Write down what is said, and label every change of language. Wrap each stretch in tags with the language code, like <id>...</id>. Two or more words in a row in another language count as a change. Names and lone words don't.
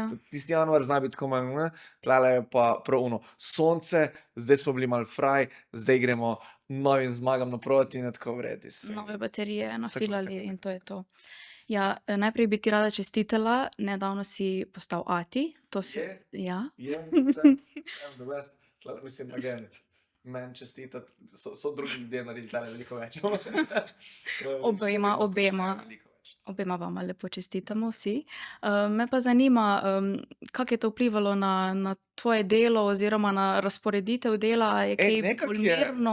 <sl>Tisti januar zna biti tako malo, tlele je pa prav sonce, zdaj smo bili malo fraj, zdaj gremo novim zmagam naproti in tako vredi. Nove baterije nafilali in to je to. Ja, najprej bi ti rada čestitala, nedavno si postal ati. To si... Ja.</sl> <en>The best. Mislim, again.</en> <sl>Meni čestitati, so drugi ljudje naredili tale veliko več. Obema vama lepo čestitamo vsi. Me pa zanima, kako je to vplivalo na tvoje delo oziroma na razporeditev dela, je kaj bolj mirno?</sl>